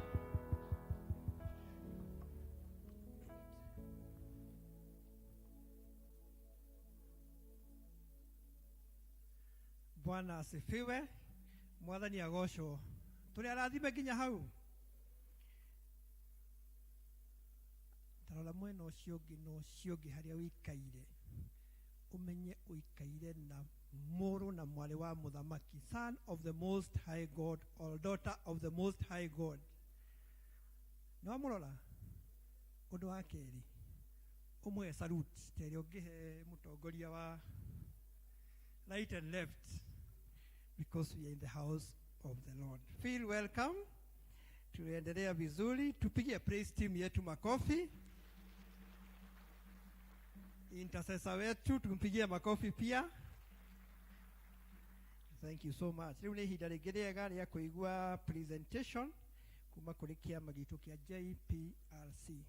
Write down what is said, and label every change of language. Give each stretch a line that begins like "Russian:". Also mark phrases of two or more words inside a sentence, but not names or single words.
Swahili: Bwana asifiwe.
Kikuyu: Mwathani agocwo. Tũrĩ arathime nginya hau. Tarora mwena ũcio ũngĩ na ũcio ũngĩ harĩa ũikaire. Ũmenye ũikaire na mũrũ na mwarĩ wa mũthamaki,
English: son of the most high God or daughter of the most high God.
Kikuyu: No mũrora ũndũ wa kerĩ, ũmwe salute terĩ ũngĩhe mũtongoria wa
English: right and left, because we are in the house of the Lord. Feel welcome.
Swahili: Tuendelea vizuri, tupige praise team yetu makofi. Intercessor wetu tumpigie makofi pia.
English: Thank you so much.
Swahili: Leo ni
Kikuyu: ihinda rĩngĩ rĩega rĩa kũigua presentation kuma kũrĩ kĩama gitũ kĩa JPLC.